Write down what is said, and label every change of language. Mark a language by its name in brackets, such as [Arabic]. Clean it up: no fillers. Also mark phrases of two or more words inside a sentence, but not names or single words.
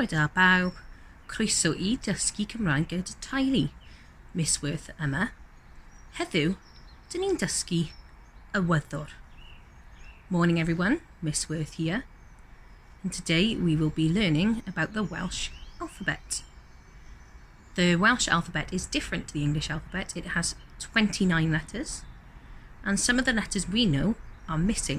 [Welsh] bawb, croeso I Dysgu Cymraeg gyda Teulu, Miss Worth yma. Heddiw, dyn ni'n dysgu y Wyddor. [English] Morning everyone, Miss Worth here. And today we will be learning about the Welsh alphabet. The Welsh alphabet is different to the English alphabet. It has 29 letters, and some of the letters we know are missing.